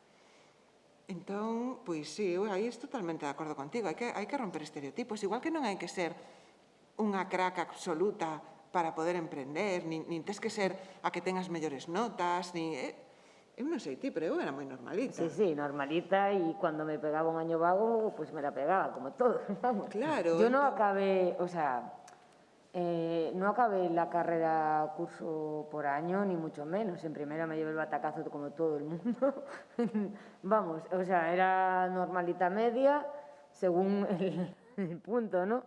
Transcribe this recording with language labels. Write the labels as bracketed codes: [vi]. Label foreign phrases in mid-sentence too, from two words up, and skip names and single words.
[gl] Entón, pois sí, eu aí estou totalmente de acordo contigo. Hai que romper estereotipos. Igual que non hai que ser unha crack absoluta para poder emprender, nin tes que ser a que ten as mellores notas, ni... Eu non sei ti, pero eu era moi normalita. Sí, normalita, e cando me pegaba un año vago, [es] pues me la pegaba, como todos, vamos. [gl] Claro. [es] Yo no acabé, o sea, no acabé la carrera curso por año, ni mucho menos. En primera me llevé el batacazo como todo el mundo. Vamos, o sea, era normalita media, según el punto, ¿no?